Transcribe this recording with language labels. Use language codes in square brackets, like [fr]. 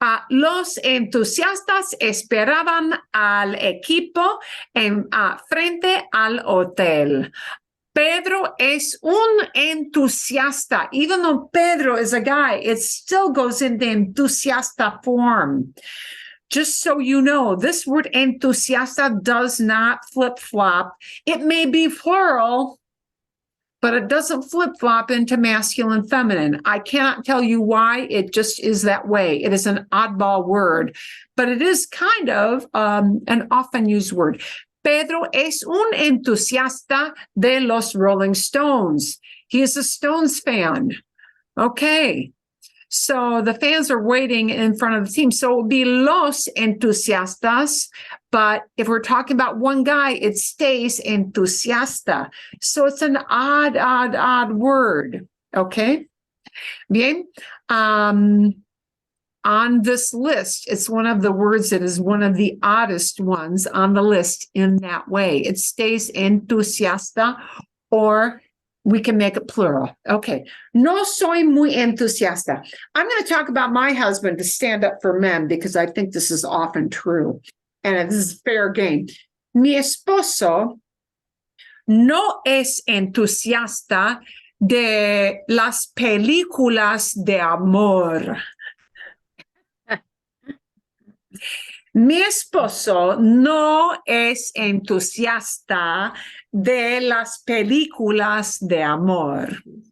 [es] Los entusiastas esperaban al equipo frente al hotel. Pedro es un entusiasta. [en] Even though Pedro is a guy, it still goes into entusiasta form. Just so you know, this word entusiasta does not flip-flop. It may be plural, but it doesn't flip-flop into masculine, feminine. I cannot tell you why. It just is that way. It is an oddball word, but it is kind of an often used word. [es] Pedro es un entusiasta de los Rolling Stones. [en] He is a Stones fan. Okay. So the fans are waiting in front of the team. So it would be los entusiastas. But if we're talking about one guy, it stays entusiasta. So it's an odd word. Okay. Bien. On this list, it's one of the words that is one of the oddest ones on the list in that way. It stays entusiasta, or we can make it plural. Okay. [es] No soy muy entusiasta. [en] I'm going to talk about my husband to stand up for men because I think this is often true. And this is fair game. [es] Mi esposo no es entusiasta de las películas de amor. Mi esposo no es entusiasta de las películas de amor.